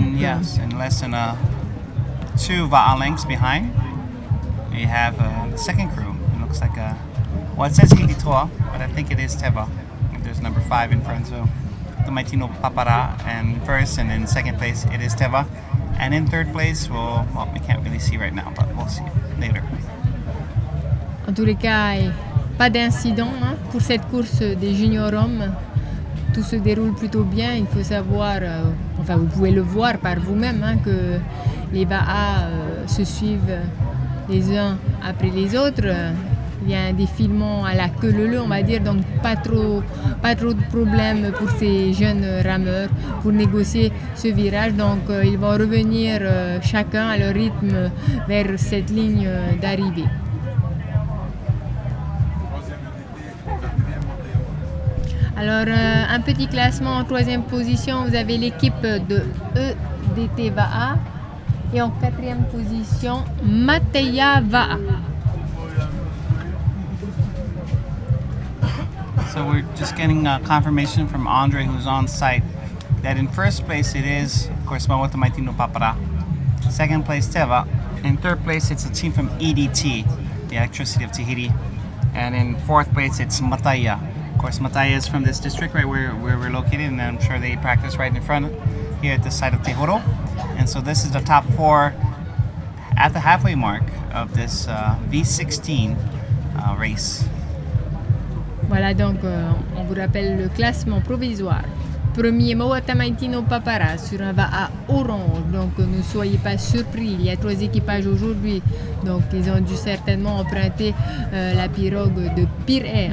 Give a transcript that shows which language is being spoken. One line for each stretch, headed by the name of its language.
English: And yes, and less than 2 va'a lengths behind, we have the second crew. It looks like well, it says Hiditoa, but I think it is Teva. There's number 5 in front, so Moatamaiti no Papara and first, and in second place it is Teva. And in third place, well, we can't really see right now, but we'll see later.
French: En tous les cas, pas d'incident pour cette course des junior hommes. Tout se déroule plutôt bien. Il faut savoir, enfin vous pouvez le voir par vous-même, que les va'a se suivent les uns après les autres. Il y a un défilement à la queue leu-leu, on va dire, donc pas trop de problèmes pour ces jeunes rameurs pour négocier ce virage. Donc ils vont revenir chacun à leur rythme vers cette ligne d'arrivée. Alors un petit classement en 3e position, vous avez l'équipe de EDT Va'a et en 4e position Mateya Va'a.
English: So we're just getting confirmation from Andre, who's on site, that in first place it is, of course, Moatamaiti no Papara. Second place, Teva. In third place, it's a team from EDT, the Electricity of Tahiti. And in fourth place, it's Mataya. Of course, Mataya is from this district right where we're located, and I'm sure they practice right in front here at the site of Tehoro. And so this is the top 4 at the halfway mark of this V16 race.
French: Voilà, donc on vous rappelle le classement provisoire. Premier, Moata Maitino Papara sur un Va'a orange, donc ne soyez pas surpris, il y a 3 équipages aujourd'hui, donc ils ont dû certainement emprunter la pirogue de Pirée.